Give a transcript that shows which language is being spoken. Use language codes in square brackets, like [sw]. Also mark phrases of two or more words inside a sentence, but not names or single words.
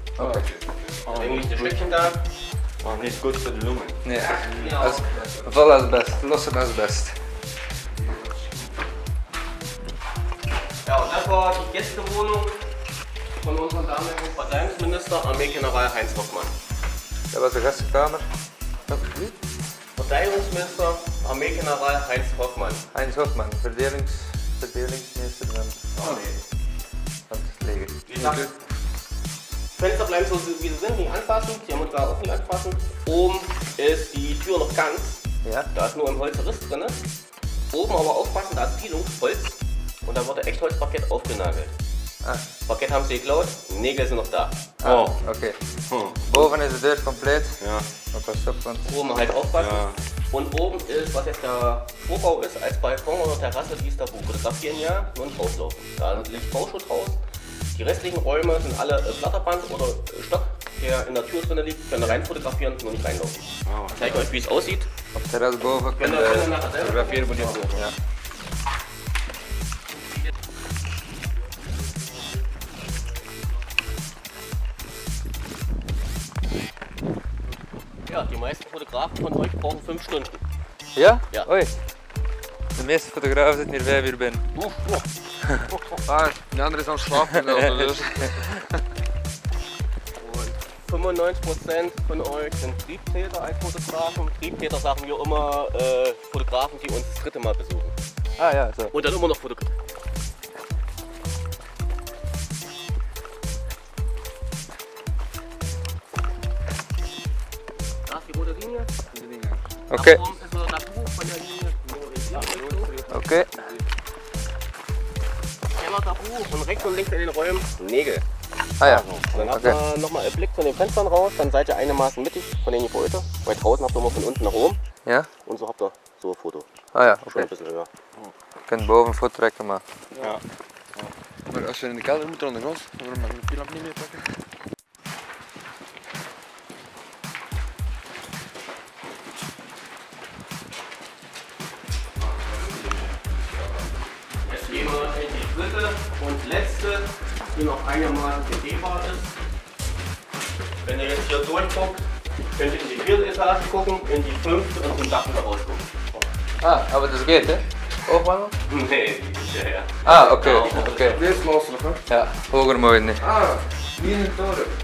[de] Okay. Deswegen liegt ein Stückchen da. [nl] Maar niet goed voor de longen. Nee, vol asbest, losse asbest. Ja, [de] und das war die Gästewohnung von unserem damaligen Verteidigungsminister, Armeegeneral Heinz Hoffmann. [nl] Dat was de gastenkamer. [de] Verteidigungsminister, Armeegeneral Heinz Hoffmann. Heinz Hoffmann, [nl] verdelingsminister van het leger. [de] Wie gesagt, Fenster bleiben so wie sie sind, nicht anfassen, die haben wir gerade auch nicht anfassen. Oben ist die Tür noch ganz, Ja? da ist nur ein Holzriss drin. Oben aber aufpassen, da ist Pielungsholz und da wurde Echtholzparkett aufgenagelt. Ah. Parkett haben sie geklaut, Nägel sind noch da. [nl] Ah, oké. Boven is de deur compleet. Ja. Maar pas op, want... [de] Oben halt aufpassen. Ja. Und oben ist, was jetzt der Vorbau ist, als Balkon oder Terrasse, die ist da fotografieren ja und drauflaufen. Da liegt Bauschutt raus. Die restlichen Räume sind alle Flatterband oder Stock, der in der Tür drin liegt. Können rein fotografieren, nur nicht reinlaufen. Ich zeige euch, wie es aussieht. [nl] Op het terras boven [de] Wenn [nl] kun [de] ihr [nl] je [de] nachher selber [nl] fotograferen. Ja. [de] Ja, die meisten Fotografen von euch brauchen 5 Stunden. Ja? Ja. [nl] Oei. De meeste fotografen zitten hier 5 uur binnen. Ah, de andere is aan het slapen. Dus. [de] Und 95% von euch sind Triebtäter als Fotografen. Triebtäter sagen wir immer Fotografen, die uns das 3. Mal besuchen. [nl] Ah ja, zo. [de] Und dann immer noch fotografieren. Da ist die rote Linie. [nl] Oké. [de] Da oben ist noch das Buch von der Linie. [nl] Oké. [de] Keller Tabu und rechts und links in den Räumen Nägel. Ah ja. Dann habt Okay. ihr nochmal einen Blick von den Fenstern raus, dann seid ihr einigermaßen mittig von den Gebäuden. Weil draußen habt ihr immer von unten nach oben Ja? und so habt ihr so ein Foto. Ah ja, Schon [nl] oké. [de] ein bisschen höher. [nl] Je kunt boven een foto trekken, maar... Ja. Maar als je in de kelder moet er aan de gas, waarom mag je de lamp niet meer pakken? [de] Jetzt gehen wir in die 3. und letzte, die noch einigermaßen begehbar ist. Wenn ihr jetzt hier durchguckt, könnt ihr in die 4. Etage gucken, in die 5. und zum Dach wieder rausgucken. Ah, aber das geht, hè? Hoogwandel? [nl] Nee, die ist ja her. Ah, oké. Oké. Dit is los nog, hè? Ja, hoger mooi niet. Ah, niet in de toren.